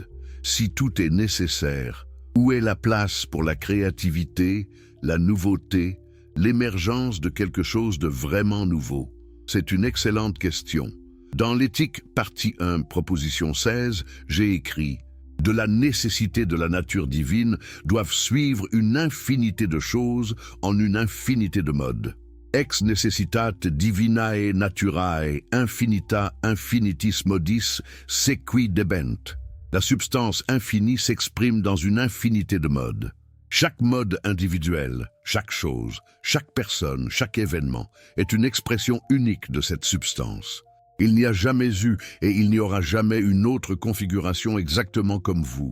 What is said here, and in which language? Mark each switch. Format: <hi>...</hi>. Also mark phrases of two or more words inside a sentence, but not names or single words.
<fr>Si tout est nécessaire, où est la place pour la créativité, la nouveauté, l'émergence de quelque chose de vraiment nouveau ?» C'est une excellente question. Dans l'éthique, partie 1, proposition 16, j'ai écrit « De la nécessité de la nature divine doivent suivre une infinité de choses en une infinité de modes.</fr> <la>Ex necessitat divinae naturae infinita infinitis modis sequi debent.</la> <fr>La substance infinie s'exprime dans une infinité de modes. Chaque mode individuel, chaque chose, chaque personne, chaque événement est une expression unique de cette substance. Il n'y a jamais eu et il n'y aura jamais une autre configuration exactement comme vous.</fr>